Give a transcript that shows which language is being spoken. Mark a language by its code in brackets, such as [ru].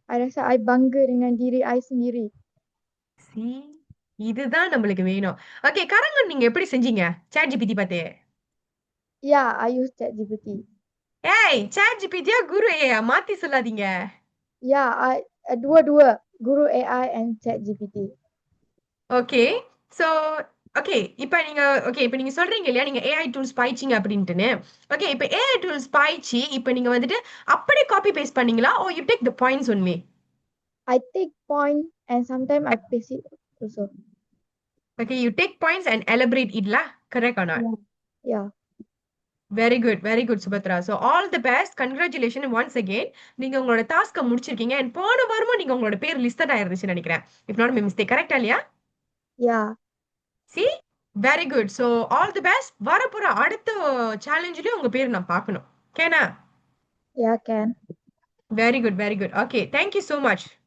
[ms] I rasa I bangga dengan diri I sendiri. [ta] See, இதுதான் நம்மளுக்கு வேணும். ஓகே, கரங்கன் நீங்க எப்படி செஞ்சீங்க? சாட் ஜிபிடி பார்த்து. [en] Yeah, I use ChatGPT. [ta] ஏய், சாட் ஜிபிடியா குரு ஏஐ மாத்தி சொல்லாதீங்க. [en] Yeah, [ms] dua-dua. [en] Guru AI and ChatGPT. Okay. [ta] So okay, இப்போ நீங்க சொல்றீங்க இல்லையா நீங்க ஏஐ டூல்ஸ் பாய்ச்சிங்க அப்படின்ட்டுன்னு. ஓகே, இப்போ ஏஐ டூல்ஸ் பாய்ச்சி இப்போ நீங்க வந்துட்டு அப்படியே காப்பி பேஸ்ட் பண்ணீங்களா? [en] Oh you take the points only. I take point and sometimes I paste it also. Okay, you take points and elaborate it lah. Correct or not? Yeah. Very good, Subhatra. So all the best. Congratulations once again. [ta] நீங்க உங்களோட டாஸ்க முடிச்சிருக்கீங்க. and போன வாரமும் நீங்க உங்களோட பேர் listed ஆயிருந்துச்சு நினைக்கிறேன். [en] If not my mistake. [ta] Correct இல்லையா? [en] Yeah. See? Very good. So all the best. [ta] வரப்போற அடுத்த சேலஞ்சிலயும் உங்க பேர் நான் பார்க்கணும். [en] கேனா? Yeah, can. Very good. Okay, thank you so much.